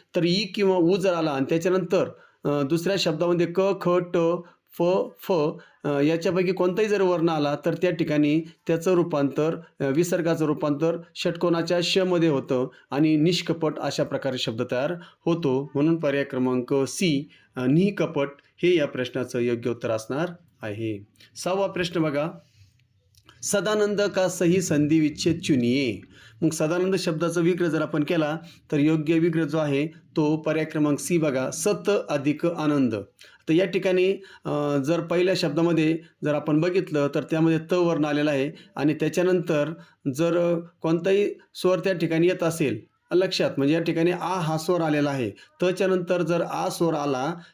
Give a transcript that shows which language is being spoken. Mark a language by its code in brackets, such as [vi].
[mr] तर ई किंवा उ जर आला आणि त्याच्यानंतर दुसऱ्या शब्दामध्ये क, ख, ट, फ, फ याच्यापैकी कोणताही जर वर्ण आला तर त्या ठिकाणी त्याचं रूपांतर, विसर्गाचं रूपांतर षटकोनाच्या श मध्ये होतं आणि निष्कपट अशा प्रकारे शब्द तयार होतो. म्हणून पर्याय क्रमांक सी, निकपट हे या प्रश्नाचं योग्य उत्तर असणार आहे. 6वा प्रश्न बघा, [hi] सदानंद का सही संधि विच्छेद चुनिये. [mr] मग सदानंद शब्दाचा विग्रह जर आपण केला तर योग्य विग्रह जो आहे तो पर्याय क्रमांक सी बघा, सत अधिक आनंद. तर या ठिकाणी जर पहिल्या शब्दामध्ये जर आपण बघितलं तर त्यामध्ये त वर्ण आलेला आहे आणि त्याच्यानंतर जर कोणताही स्वर त्या ठिकाणी येत असेल लक्षात, म्हणजे या ठिकाणी आ हा स्वर आलेला आहे. तच्या नंतर जर आ स्वर आला